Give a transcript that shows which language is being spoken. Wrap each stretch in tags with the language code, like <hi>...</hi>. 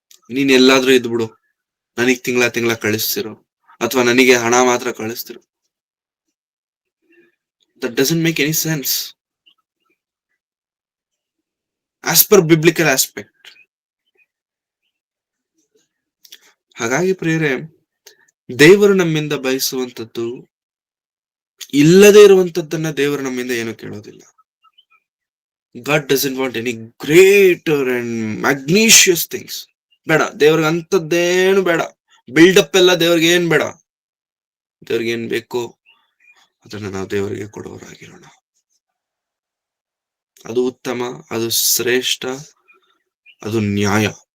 <kn>ನೀನ್ ಎಲ್ಲಾದ್ರೂ ಇದ್ಬಿಡು, ನನಗ್ ತಿಂಗಳ ಕಳಿಸ್ತಿರೋ, ಅಥವಾ ನನಗೆ ಹಣ ಮಾತ್ರ ಕಳಿಸ್ತಿರೋ,</kn> <en>that doesn't make any sense as per biblical aspect.</en> <kn>ಹಾಗಾಗಿ ಪ್ರಿಯರೇ, ದೇವರು ನಮ್ಮಿಂದ ಬಯಸುವಂತದ್ದು, ಇಲ್ಲದೆ ಇರುವಂತದ್ದನ್ನ ದೇವರು ನಮ್ಮಿಂದ ಏನು ಕೇಳೋದಿಲ್ಲ.</kn> <en>God doesn't want any greater and magnanimous things.</en> <kn>ಬೇಡ, ದೇವ್ರಿಗೆ ಅಂತದ್ದೇನು ಬೇಡ. ಬಿಲ್ಡಪ್ ಎಲ್ಲ ದೇವ್ರಿಗೆ ಏನ್ ಬೇಡ. ದೇವ್ರಿಗೆ ಏನ್ ಬೇಕು ಅದನ್ನ ನಾವು ದೇವರಿಗೆ ಕೊಡುವವರಾಗಿರೋಣ. ಅದು ಉತ್ತಮ, ಅದು ಶ್ರೇಷ್ಠ, ಅದು ನ್ಯಾಯ.</kn>